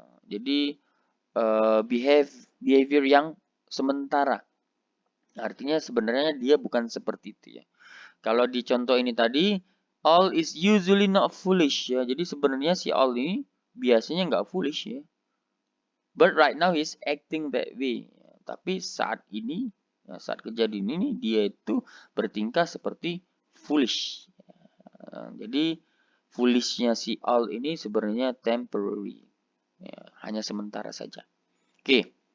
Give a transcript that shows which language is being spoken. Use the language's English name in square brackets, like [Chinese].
[Indonesian] Jadi behavior yang sementara. Artinya sebenarnya dia bukan seperti itu ya. Kalau di contoh ini tadi [English] all is usually not foolish [Indonesian] ya. Jadi sebenarnya si all ini biasanya nggak foolish ya. [English] But right now he's acting that way. [Indonesian] Tapi saat ini ya, saat kejadian ini dia itu bertingkah seperti foolish. Jadi foolishnya si all ini sebenarnya temporary, ya, hanya sementara saja. Oke,